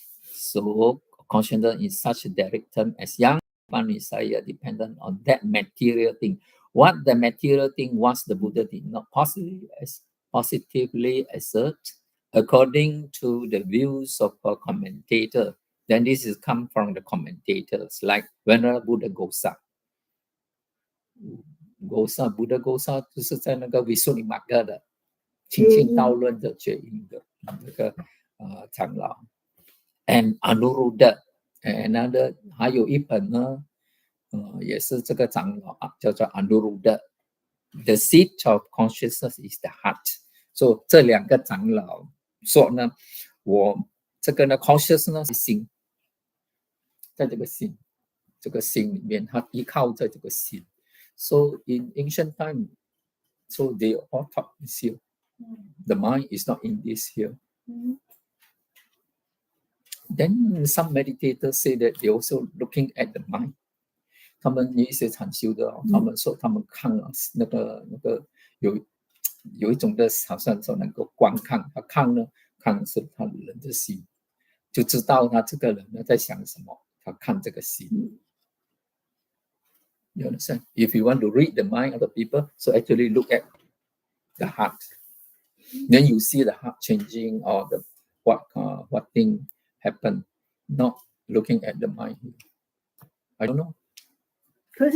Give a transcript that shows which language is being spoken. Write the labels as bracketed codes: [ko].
[en] So consciousness is such a direct term as yang panisaya dependent on that material thing. What the material thing was, the Buddha did not positively assert according to the views of a commentator. Then this is come from the commentators like Venerable Buddha Gosa. [zh] Buddha Gosa 就是在那个维苏里马戈的清净道论的决议的那个长老。 [en] And Anuruddha, another [zh] 还有一本呢，也是这个长老叫做 Anuruddha. [en] The seat of consciousness is the heart. [zh] So 这两个长老说呢，我这个呢 consciousness 是心，在这个心里面，它依靠在这个心。 [en] So in ancient time, so they all taught this here. The mind is not in this here. Then some meditators say that they also looking at the mind. [zh] 他们有一些禅修的，他们说他们看那个有一种的，好像说能够观看，他看呢，看是他人的心，就知道他这个人呢在想什么，他看这个心。 [en] You understand? If you want to read the mind of the people, so actually look at the heart. Then you see the heart changing or the what thing happen, not looking at the mind. I don't know. Because